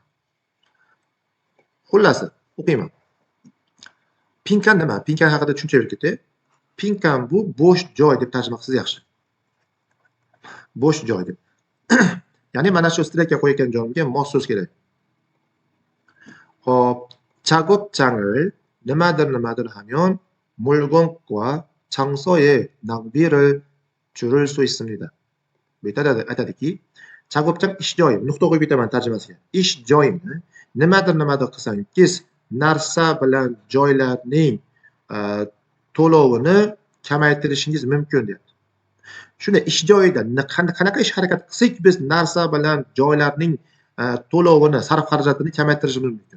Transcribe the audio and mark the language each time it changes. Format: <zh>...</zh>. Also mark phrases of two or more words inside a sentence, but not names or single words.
<uz>Xullasi, o'qiyman. Pinkan nima? Pinkan haqida tushuncha berib ketay. Pinkan bu bo'sh joy deb tarjima qilsangiz yaxshi. Bo'sh joy deb. Ya'ni mana shu streka qo'ygan joyimga mos so'z kerak. Hop,</uz> <ko>작업장을 nimadir 하면 물건과 장소의 낭비를 줄일 수 있습니다.</ko> <uz>Bu yerda aytadiki, 작업장 ish joyim, nuqta qo'yib ketaman tarjimasiga. Ish joyimni nimadir qilsangiz, narsa bilan joylarning to'lovini kamaytirishingiz mumkin deyapti. Shunda ish joyida qanaqa ish harakat qilsak biz narsa bilan joylarning to'lovini, sarf xarajatini kamaytirishimiz mumkin.</uz>